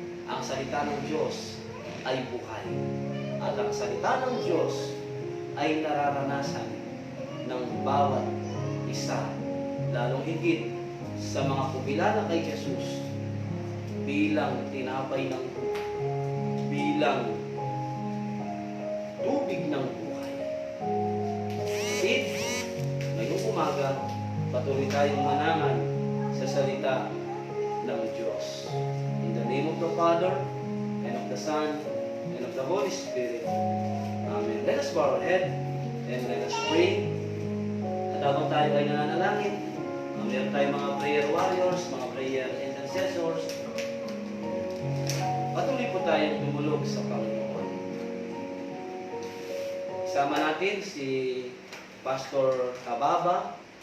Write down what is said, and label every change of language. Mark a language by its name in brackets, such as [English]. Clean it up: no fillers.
[Filipino] Ang salita ng Diyos ay buhay. At ang salita ng Diyos ay nararanasan ng bawat isa, lalong higit sa mga kumilala kay Jesus bilang tinapay ng buhay, bilang tubig ng buhay. Kapatid, ngayong umaga, patuloy tayong manangan sa salita ng Diyos. [English] In the name of the Father, and of the Son, and of the Holy Spirit. Amen. Let us bow our head and let us pray. [Filipino] At habang tayo ay nananalangin, meron tayong mga prayer warriors, mga prayer intercessors, patuloy po tayong dumulog sa Panginoon. Isama natin si Pastor Hababa.